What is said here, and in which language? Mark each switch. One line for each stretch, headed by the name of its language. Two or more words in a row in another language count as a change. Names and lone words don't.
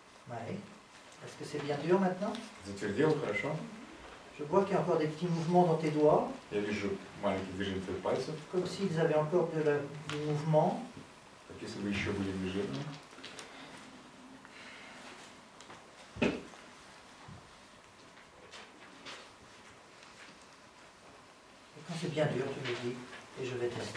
French: Oui. Est-ce que c'est bien dur maintenant?
Russian: Затвердел хорошо.
French: Je vois qu'il y a encore des petits mouvements dans tes doigts.
Russian: Я вижу маленькие движения твоих пальцев.
French: Comme s'ils avaient encore du mouvement.
Russian: Как если бы еще были движения.
French: Et quand c'est bien dur, tu me dis, et je vais tester.